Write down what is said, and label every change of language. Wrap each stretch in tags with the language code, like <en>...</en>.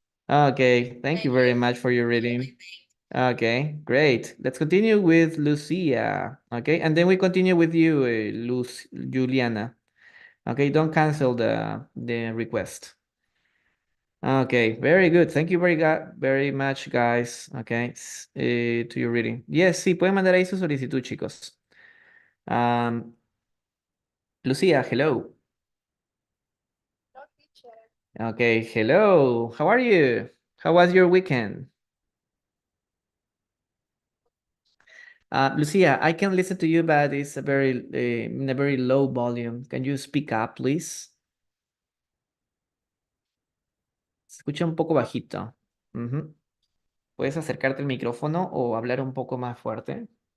<en>Okay, thank you very much for your reading. Okay, great. Let's continue with Lucia. Okay, and then we continue with you, Juliana. Okay, don't cancel the request. Okay, very good. Thank you very much, guys. Okay, to your reading.</en> <es>Yes, sí, pueden mandar ahí su solicitud, chicos.</es> <en>Lucia, hello. Okay, hello. How are you? How was your weekend? Lucia, I can listen to you, but it's a very in a very low volume. Can you speak up, please?</en> <es>Se escucha un poco bajito. Ujú. ¿Puedes acercarte al micrófono o hablar un poco más fuerte?</es>